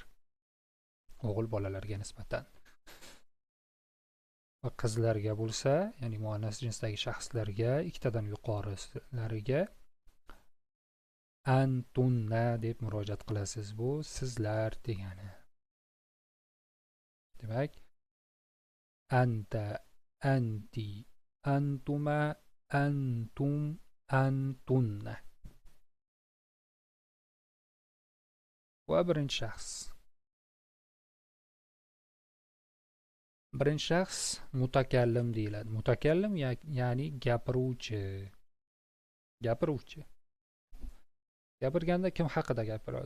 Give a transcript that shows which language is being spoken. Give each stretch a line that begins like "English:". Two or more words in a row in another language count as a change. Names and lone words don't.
Uzbek: O'g'il bolalarga nisbatan. Va qizlarga bo'lsa, ya'ni muannas jinsdagi shaxslarga ikkitadan yuqorilariga antunna deb murojaat qilasiz. Bu sizlar degani. Demak,
Arabic: أنتَ، أنتِ، أنتما، أنتم، أنتنّ.
Uzbek: Va birinchi shaxs. Birinchi shaxs mutakallim deyiladi. Mutakallim ya'ni gapiruvchi. Gapiruvchi. Gapirganda kim haqida gapiradi?